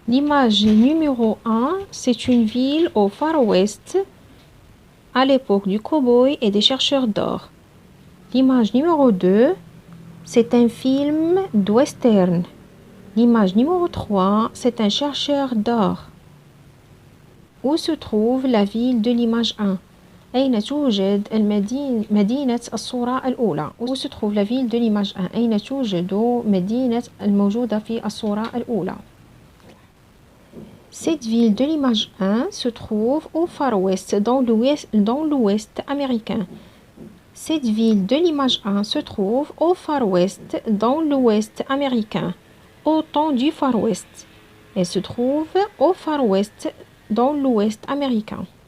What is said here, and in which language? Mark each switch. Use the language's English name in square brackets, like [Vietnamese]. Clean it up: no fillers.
[French] L'image numéro 1, c'est une ville au Far West à l'époque du cow-boy et des chercheurs d'or. L'image numéro 2, c'est un film d'western. L'image numéro 3, c'est un chercheur d'or. Où se trouve la ville de l'image 1? [Arabic] أين توجد مدينة الصورة الأولى? [French] Où se trouve la ville de l'image 1? [Arabic] أين توجد مدينة الموجودة في الصورة الأولى? [French] Cette ville de l'image 1 se trouve au Far West, dans l'ouest américain. Cette ville de l'image 1 se trouve au Far West, dans l'ouest américain, au temps du Far West. Elle se trouve au Far West, dans l'ouest américain.